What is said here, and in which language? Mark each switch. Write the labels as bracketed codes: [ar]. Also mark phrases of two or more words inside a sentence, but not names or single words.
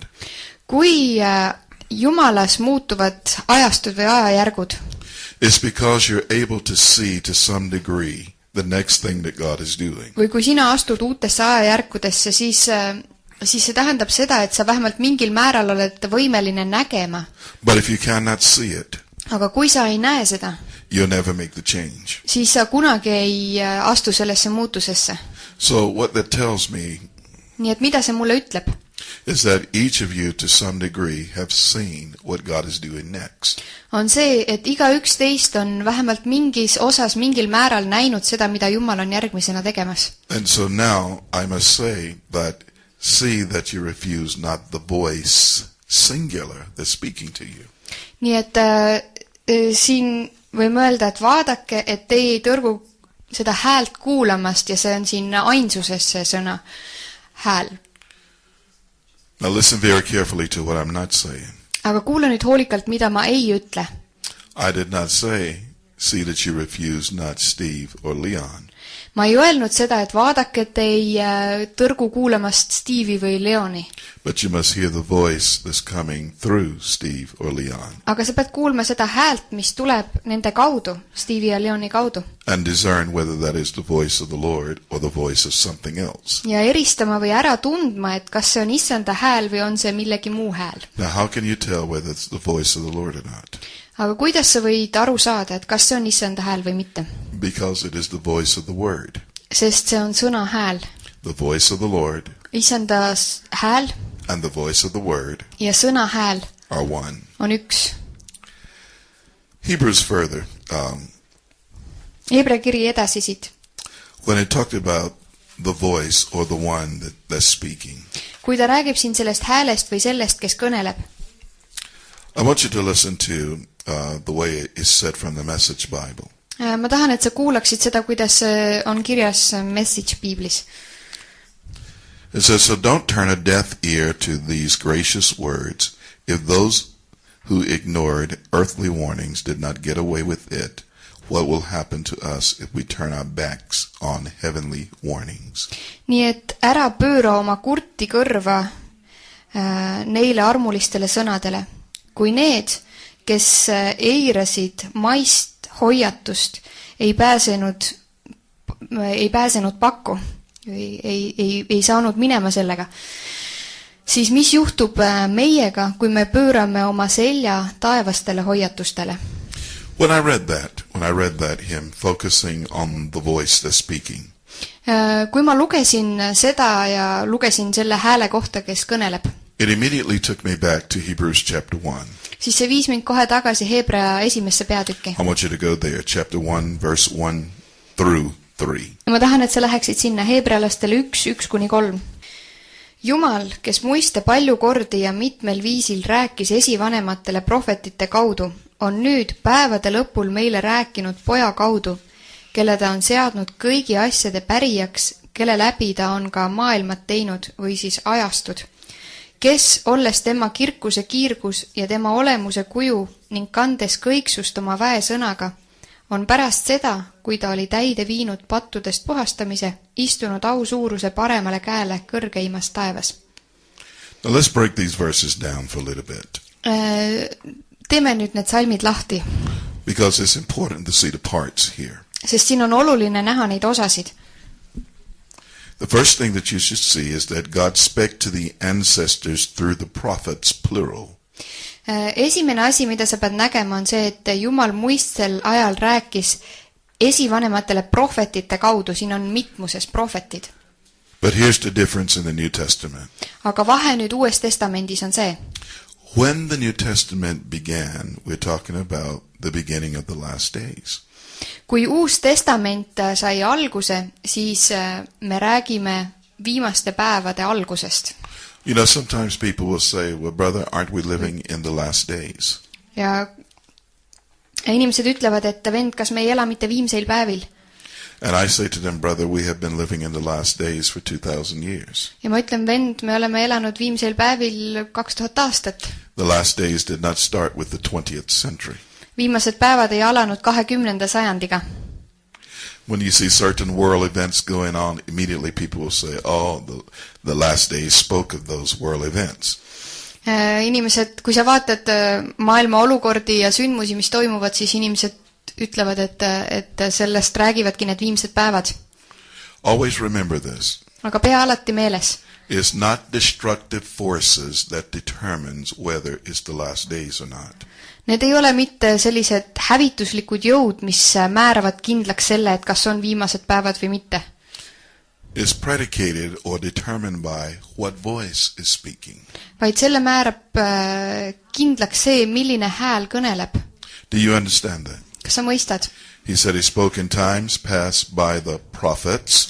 [et] kui Jumalas muutuvad ajastud või ajajärgud, [en] it's because you're able to see to some degree the next thing that God is doing. [et] või kui sina astud uutesse ajajärkudesse, siis see tähendab seda, et sa vähemalt mingil määral oled võimeline nägema. [en] But if you cannot see it, [et] aga kui sa ei näe seda, [en] you'll never make the change. [et] siis sa kunagi ei astu sellesse muutusesse. [en] So what that tells me [et] nii et mida see mulle ütleb? [en] is that each of you to some degree have seen what God is doing next. [et] on see, et igaüks teist on vähemalt mingis osas mingil määral näinud seda, mida Jumal on järgmisena tegemas. [en] And so now I must say that see that you refuse not the voice singular that's speaking to you. [et] nii et siin võime öelda, et vaadake, et teie ei tõrgu seda häält kuulamast ja see on siin ainsuses see sõna hääl. [en] Now listen very carefully to what I'm not saying. [et] aga kuula nüüd hoolikalt, mida ma ei ütle. [en] I did not say, see that you refuse not Steve or Leon. [et] ma ei öelnud seda, et vaadake, et ei tõrgu kuulamast Steve'i või Leoni. [en] But you must hear the voice that's coming through Steve or Leon. [et] aga sa pead kuulma seda häält, mis tuleb nende kaudu, Steve'i ja Leoni kaudu. [en] And discern whether that is the voice of the Lord or the voice of something else. [et] ja eristama või ära tundma, et kas see on issanda hääl või on see millegi muu hääl. [en] Now how can you tell whether it's the voice of the Lord or not? [et] aga kuidas sa võid aru saada, et kas see on issanda hääl või mitte? [en] Because it is the voice of the Word. [et] sest see on sõna hääl. [en] The voice of the Lord [et] issanda hääl [en] and the voice of the Word [et] ja sõna hääl [en] are one. [et] on üks. [en] Hebrews further, [et] Hebra kiri edasi siit. [en] when it talked about the voice or the one that's speaking, [et] kui ta räägib siin sellest häälest või sellest, kes kõneleb, [en] I want you to listen to the way it is said from the Message Bible. [et] ma tahan, et sa kuulaksid seda, kuidas see on kirjas Message piiblis. [en] It says, so don't turn a deaf ear to these gracious words. If those who ignored earthly warnings did not get away with it, what will happen to us if we turn our backs on heavenly warnings? [et] nii et ära pööra oma kurti kõrva neile armulistele sõnadele. kui need, kes eirasid maist hoiatust, ei pääsenud pakku, ei saanud minema sellega, siis mis juhtub meiega, kui me pöörame oma selja taevastele hoiatustele? [en] When I read that hymn, focusing on the voice that's speaking, [et] kui ma lugesin seda ja lugesin selle hääle kohta, kes kõneleb, [en] it immediately took me back to Hebrews chapter 1. [et] siis see viis mind kohe tagasi Heebrea esimesse peatükki. [en] I want you to go there, chapter 1, verse 1 through 3. [et] ma tahan, et sa läheksid sinna Heebrealastele 1:1-3. Jumal, kes muiste palju kordi ja mitmel viisil rääkis esivanematele prohvetite kaudu, on nüüd päevade lõpul meile rääkinud poja kaudu, kelle ta on seadnud kõigi asjade pärijaks, kelle läbi ta on ka maailmad teinud või siis ajastud, kes, olles tema kirkuse kiirgus ja tema olemuse kuju ning kandes kõiksust oma väesõnaga, on pärast seda, kui ta oli täide viinud pattudest puhastamise, istunud au suuruse paremale käele kõrgeimas taevas. [en] Now let's break these verses down for a little bit. [et] Teeme nüüd need salmid lahti. [en] Because it's important to see the parts here. [et] Sest siin on oluline näha neid osasid. [en] The first thing that you should see is that God spake to the ancestors through the prophets, plural. [et] Esimene asi, mida sa pead nägema, on see, et Jumal muistsel ajal rääkis esivanematele prohvetite kaudu. Siin on mitmuses prohvetid. [en] But here's the difference in the New Testament. [et] Aga vahe nüüd Uues Testamendis on see. [en] When the New Testament began, we're talking about the beginning of the last days. [et] Kui Uus Testament sai alguse, siis me räägime viimaste päevade algusest. [en] You know, sometimes people will say, well, brother, aren't we living in the last days? [et] Ja Ja inimesed ütlevad, et vend, kas me ei ela mitte viimseil päevil? [en] And I say to them, brother, we have been living in the last days for 2000 years. [et] Ja ma ütlen, vend, me oleme elanud viimseil päevil 2000 aastat. [en] The last days did not start with the 20th century. [et] Viimased päevad ei alanud 20. sajandiga. [en] When you see certain world events going on, immediately people will say, oh, the last days spoke of those world events. [et] Inimesed, kui sa vaatad maailma olukordi ja sündmusi, mis toimuvad, siis inimesed ütlevad, et sellest räägivadki need viimsed päevad. [en] Always remember this. [et] Aga pea alati meeles. [en] It's not destructive forces that determines whether it's the last days or not. [et] Need ei ole mitte sellised hävituslikud jõud, mis määravad kindlaks selle, et kas on viimased päevad või mitte. [en] Is predicated or determined by what voice is speaking. [et] Vaid selle määrab kindlaks see, milline hääl kõneleb. [en] Do you understand that? [et] Kas sa mõistad? [en] He said he spoke in times past by the prophets.